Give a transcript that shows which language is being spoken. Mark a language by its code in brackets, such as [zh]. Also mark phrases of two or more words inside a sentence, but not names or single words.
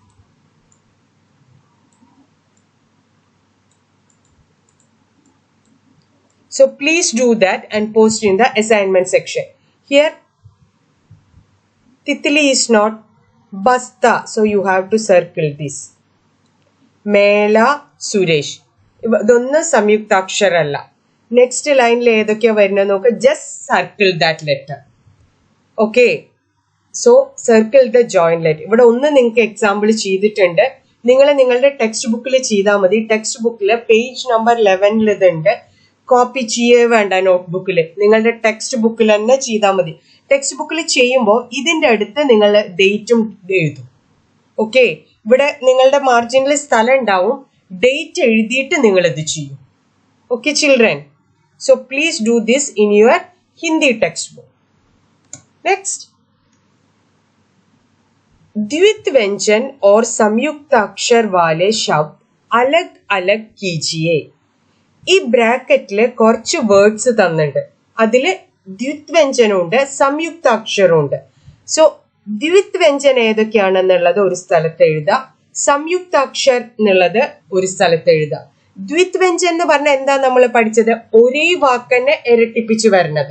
[en] So please do that and post in the assignment section. Here, Titli is not Basta, so you have to circle this. Mela Suresh. [ml] ഇതൊന്നും സംയുക്താക്ഷരമല്ല. [en] next line [ml] ഏതൊക്കെയാ വരുന്നത് നോക്ക്. [en] Just circle that letter. Okay, so circle the joint letter. [ml] ഇവിടെ ഒന്ന് നിങ്ങൾക്ക് എക്സാമ്പിൾ ചെയ്തിട്ടുണ്ട്. നിങ്ങൾ നിങ്ങളുടെ ടെക്സ്റ്റ് ബുക്കിൽ ചെയ്താൽ മതി. ടെക്സ്റ്റ് ബുക്കിൽ [en] page number [ml] 11 ഇതുണ്ട്. കോപ്പി ചെയ്യേ വേണ്ട നോട്ട്ബുക്കിൽ, നിങ്ങളുടെ ടെക്സ്റ്റ് ബുക്കിൽ തന്നെ ചെയ്താൽ മതി. ടെക്സ്റ്റ് ബുക്കിൽ ചെയ്യുമ്പോൾ ഇതിന്റെ അടുത്ത് നിങ്ങൾ ഡേറ്റും എഴുതും. ഓക്കെ, ഇവിടെ നിങ്ങളുടെ മാർജിനിൽ സ്ഥലം ഉണ്ടാവും, ഡേറ്റ് എഴുതിയിട്ട് നിങ്ങൾ ഇത് ചെയ്യും. [en] Okay children, so please do this in your Hindi text book. [ml] നെക്സ്റ്റ്, [hi] द्वित व्यंजन और संयुक्त अक्षर वाले शब्द अलग अलग कीजिए. [ml] ഈ ബ്രാക്കറ്റില് കുറച്ച് വേർഡ്സ് തന്നിട്ടുണ്ട്. അതില് ദ്വിത് വ്യഞ്ജനമുണ്ട്, സംയുക്ത അക്ഷരമുണ്ട്. സോ [hi] द्वित व्यंजन [ml] ഏതൊക്കെയാണെന്നുള്ളത് ഒരു സ്ഥലത്ത് എഴുതാം, [hi] संयुक्त अक्षर [ml] എന്നുള്ളത് ഒരു സ്ഥലത്ത് എഴുതാം. [hi] द्वित व्यंजन [ml] എന്ന് പറഞ്ഞാൽ എന്താ നമ്മൾ പഠിച്ചത്? ഒരേ വാക്കന്നെ ഇരട്ടിപ്പിച്ച് വരുന്നത്.